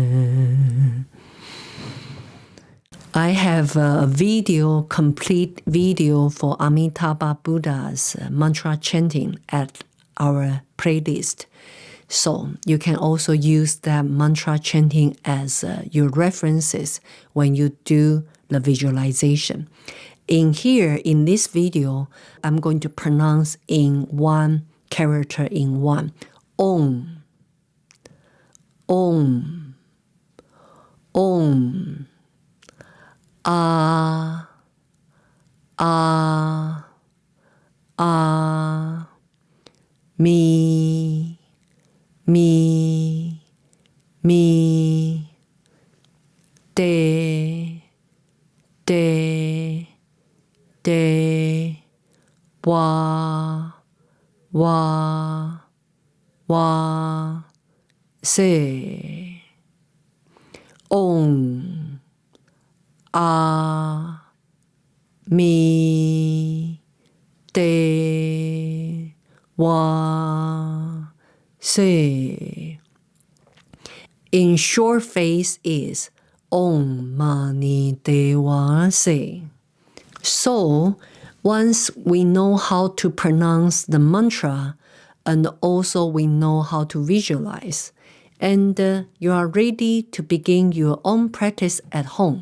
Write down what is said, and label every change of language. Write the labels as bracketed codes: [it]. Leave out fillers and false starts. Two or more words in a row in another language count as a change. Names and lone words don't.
[en] I have a video, complete video for Amitabha Buddha's mantra chanting at our playlist. So you can also use that mantra chanting as your references when you do the visualization. In here, in this video, I'm going to pronounce in one character in one. Om. Om. Om. Ah. Ah. Ah. Me. Me. Me. De. De. De. Wa. Wa. Wa. Se. Om. Ah. Me. De. Wa. Se. In short phrase is Om Mani Dewa Se. So once we know how to pronounce the mantra, and also we know how to visualize, and you are ready to begin your own practice at home.